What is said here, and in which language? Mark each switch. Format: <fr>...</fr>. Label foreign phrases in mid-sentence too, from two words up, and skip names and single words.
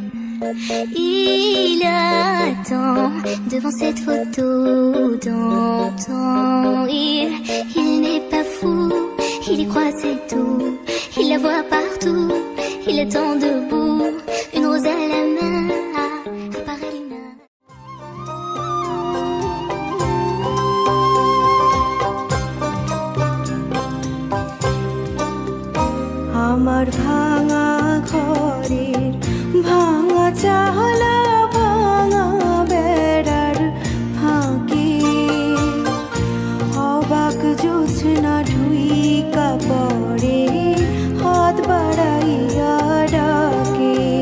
<fr>Il attend devant cette photo d'antan. Il n'est pas fou, il y croit c'est tout. Il la voit partout, il attend debout. Une rose à la main, apparaît Lina.</fr> <bn>আমার ভাঙা ঘরের ভাঙা চালা ভাঙা বেড়ার ফাঁকে অবাক জোছনা ঢুইকা পড়ে হাত বাড়াইয়া ডাকে</bn>